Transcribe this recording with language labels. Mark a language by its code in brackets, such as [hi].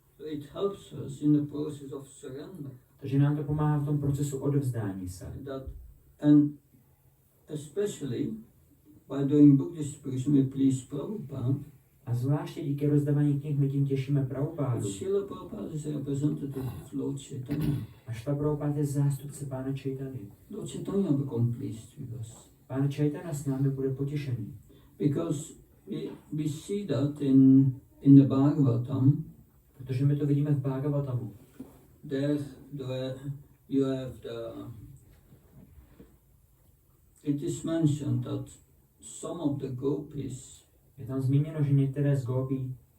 [en] So it helps us in the process of surrender. [cs] Takže nám to pomáhá v tom procesu odevzdání se. [en] And especially by doing book distribution we please Prabhupada. [cs] A zvláště díky rozdávání knih my tím těšíme Prabhupádu. [en] Srila Prabhupada is representative of Lord Chaitanya. [cs] A Šla Prabhupád je zástupce Pána Chaitanya. [en] Lord Chaitanya become pleased with us. [cs] Pán Chaitanya s námi bude potěšený. [en] Because we see that in the Bhagavatam. [cs] Protože my to vidíme v Bhagavatamu. [en] There you have it is mentioned that some of the gopis, [cs] Je tam zmíněno, že některé z gopí,